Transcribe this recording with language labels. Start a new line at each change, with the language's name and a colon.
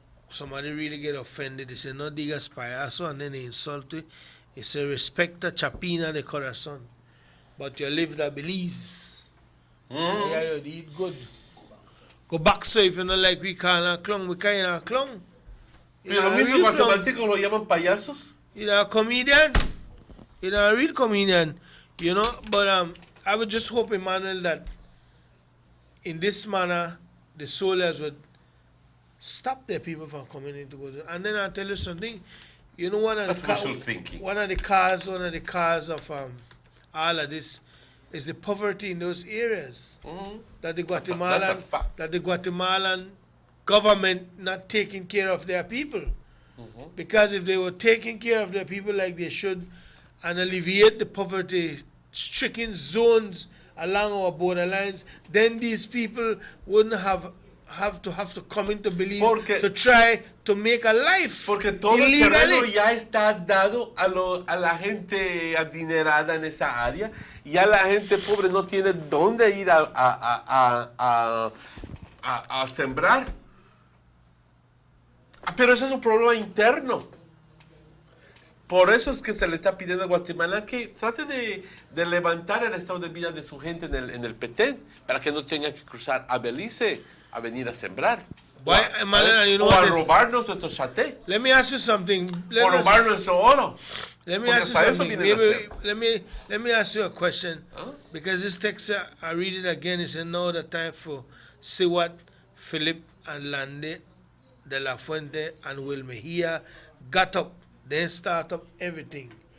English: Somebody really get offended. They say,
Spanish: no digas payaso,
English: and then they insult you. They say,
Spanish: respecta chapina de corazon.
English: But you live the Belize. Yeah, you eat good. Go back, so if you don't like we call a clown, we call a clown.
Spanish: Pero los mismos guatemaltecos lo llaman payasos.
English: You know, a comedian. You know, a real comedian. You know, but I would just hope, Emmanuel, that in this manner, the soldiers would stop their people from coming in to go to. And then I'll tell you something. You know, one of the cause of all of this is the poverty in those areas. That the Guatemalan government not taking care of their people. Because if they were taking care of their people like they should and alleviate the poverty-stricken zones along our borderlines, then these people wouldn't have to come into Belize to try to make a life.
Spanish: Porque todo el terreno ya está dado a la gente adinerada en esa área. Ya la gente pobre no tiene dónde ir a sembrar. Pero ese es un problema interno. Por eso es que se le está pidiendo a Guatemala que trate de levantar el estado de vida de su gente en el Petén, para que no tengan que cruzar a Belice a venir a sembrar. O a robarnos nuestro chaté.
English: Let me ask you something.
Spanish: O robar nuestro oro.
English: Let me ask you something. Let me ask you a question. Because this text, I read it again. It's another time for Seward, Philip, and Lande, De La Fuente, and Will Mejia got up, then start up everything.